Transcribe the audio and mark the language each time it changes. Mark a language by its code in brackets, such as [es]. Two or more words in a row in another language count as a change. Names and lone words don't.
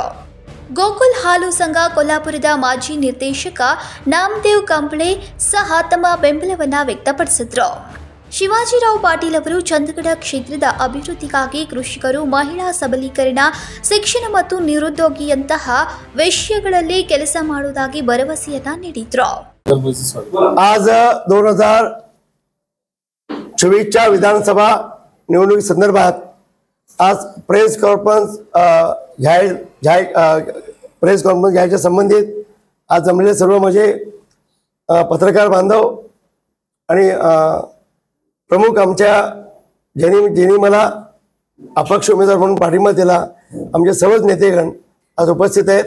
[kn] ಗೋಕುಲ್ ಹಾಲು ಸಂಘ ಕೊಲ್ಲಾಪುರದ ಮಾಜಿ ನಿರ್ದೇಶಕ ನಾಮದೇವ್ ಕಂಬಳೆ ಸಹ ತಮ್ಮ ಬೆಂಬಲವನ್ನು ವ್ಯಕ್ತಪಡಿಸಿದರು. ಶಿವಾಜಿರಾವ್ ಪಾಟೀಲ್ ಅವರು ಚಂದಗಡ ಕ್ಷೇತ್ರದ ಅಭಿವೃದ್ಧಿಗಾಗಿ ಕೃಷಿಕರು, ಮಹಿಳಾ ಸಬಲೀಕರಣ, ಶಿಕ್ಷಣ ಮತ್ತು ನಿರುದ್ಯೋಗಿಯಂತಹ ವಿಷಯಗಳಲ್ಲಿ ಕೆಲಸ ಮಾಡುವುದಾಗಿ ಭರವಸೆಯನ್ನ ನೀಡಿದರು. [mr] आज 2024च्या विधानसभा निवडणुकी संदर्भात आज [en] press conference [mr] घ्यायच्या संबंधित आज जमलेले सर्व माझे पत्रकार बांधव आणि प्रमुख आमच्या ज्यांनी मला अपक्ष उमेदवार म्हणून पाठिंबा दिला आमचे सर्वच नेतेगण आज उपस्थित आहेत.